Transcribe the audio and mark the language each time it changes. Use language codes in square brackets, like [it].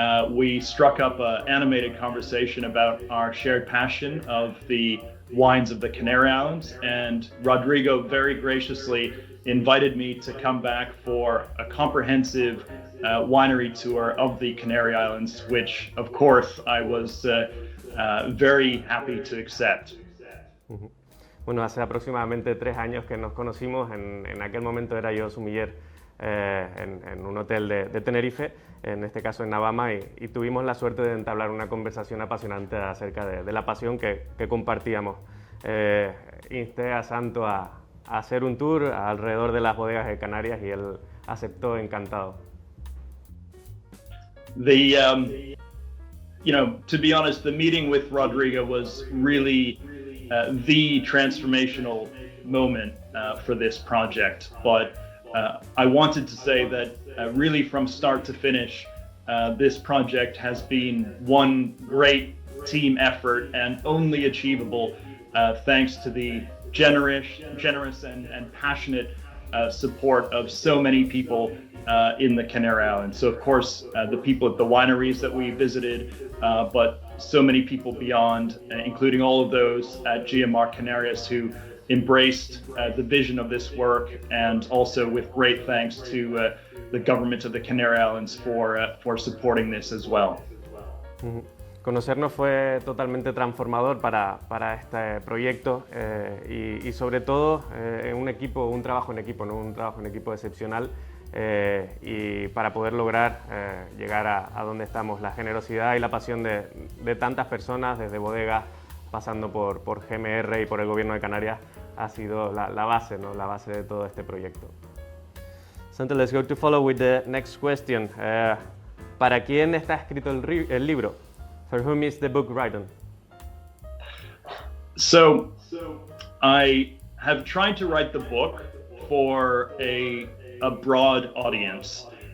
[en] We struck up an animated conversation about our shared passion of the wines of the Canary Islands, and Rodrigo very graciously invited me to come back for a comprehensive winery tour of the Canary Islands, which of course I was very happy to accept. [es] Bueno, hace aproximadamente 3 años que nos conocimos. En aquel momento era yo sumiller en un hotel de Tenerife, en este caso en Navama, y tuvimos la suerte de entablar una conversación apasionante acerca de la pasión que compartíamos. Insté a Santo a hacer un tour alrededor de las bodegas de Canarias, y él aceptó encantado. [en] To be honest, the meeting with Rodrigo was really the transformational moment for this project. But I wanted to say that really from start to finish, this project has been one great team effort, and only achievable thanks to the generous and passionate support of so many people in the Canary Islands. So of course, the people at the wineries that we visited, but so many people beyond, including all of those at GMR Canarias who embraced the vision of this work, and also with great thanks to the government of the Canary Islands for supporting this as well. [es] Conocernos fue totalmente transformador para este proyecto y sobre todo un trabajo en equipo, ¿no? Un trabajo en equipo excepcional y para poder lograr llegar a donde estamos. La generosidad y la pasión de tantas personas, desde bodegas, pasando por GMR y por el Gobierno de Canarias, ha sido la base, ¿no? La base de todo este proyecto. [en] Santo, let's go to follow with the next question. [es] ¿Para quién está escrito el libro? [en] For whom is the book written? So, I have tried to write the book for a broad audience.